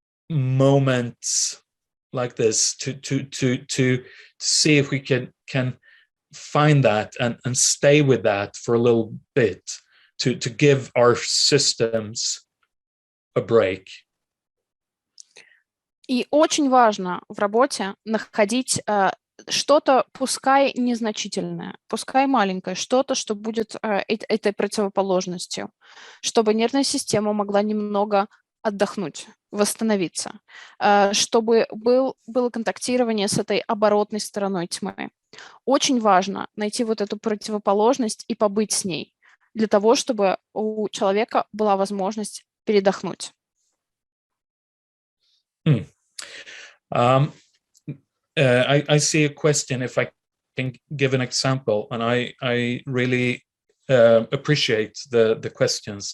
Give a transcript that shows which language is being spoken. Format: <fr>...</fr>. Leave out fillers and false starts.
<en>moments like this, to see if we can find that and stay with that for a little bit, to give our systems a break.</en> <ru>И очень важно в работе находить что-то, пускай незначительное, пускай маленькое, что-то, что будет этой противоположностью, чтобы нервная система могла немного отдохнуть, восстановиться, чтобы было контактирование с этой оборотной стороной тьмы. Очень важно найти вот эту противоположность и побыть с ней, для того, чтобы у человека была возможность передохнуть.</ru> <en>I see a question, if I can give an example, and I really appreciate the questions.</en>